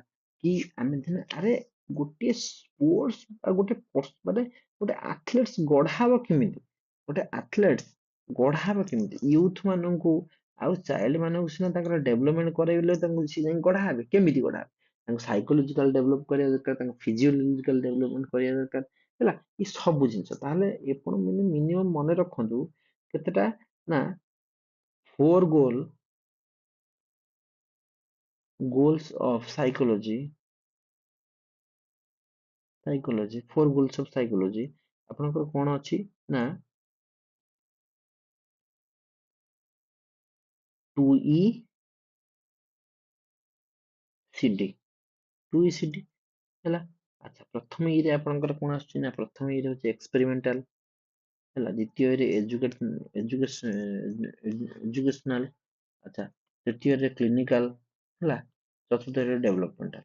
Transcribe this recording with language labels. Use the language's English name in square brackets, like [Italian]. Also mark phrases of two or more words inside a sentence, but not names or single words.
[Odia] କି ଆମେ ଦିନେ ଆରେ ଗୋଟିଏ ସ୍ପୋର୍ଟସ ଆଉ ମାନେ ଗୋଟେ ଆଥଲେଟ୍ସ ଗଢା ହବ କେମିତି, ଗୋଟେ ଆଥଲେଟ୍ସ ଗଢା ହବ କେମିତି, ୟୁଥ ମାନଙ୍କୁ ଆଉ ଚାଇଲ୍ଡ ମାନଙ୍କୁ ସିନା ତାଙ୍କର ଡେଭଲପମେଣ୍ଟ କରାଇଲେ ତାଙ୍କୁ ସିଏ ଯାଇ ଗଢା ହେବେ, କେମିତି ଗଢା ହେବେ, ତାଙ୍କୁ [English] psychological develop [Odia] କରିବା ଦରକାର, ତାଙ୍କୁ [English] physiological development [Odia] କରିବା ଦରକାର ହେଲା। ଏ ସବୁ ଜିନିଷ ତାହେଲେ ଆପଣ ମିନିମମ୍ ମନେ ରଖନ୍ତୁ କେତେଟା ନା 4 [English] goals of psychology [Odia] 4 [English] goals of psychology [Odia] ଆପଣଙ୍କର କଣ ଅଛି ନା 2ECD, 2ECD ହେଲା। ଆଚ୍ଛା, ପ୍ରଥମ ଇରେ ଆପଣଙ୍କର କଣ ଆସୁଛି ନା ପ୍ରଥମ ଇରେ ହଉଛି ଏକ୍ସପେରିମେଣ୍ଟାଲ ହେଲା, ଦ୍ୱିତୀୟ ଇରେ ଏଜୁକେସନାଲ, ଆଚ୍ଛା, ତୃତୀୟରେ କ୍ଲିନିକାଲ ହେଲା, ଚତୁର୍ଥରେ ଡେଭଲପମେଣ୍ଟାଲ।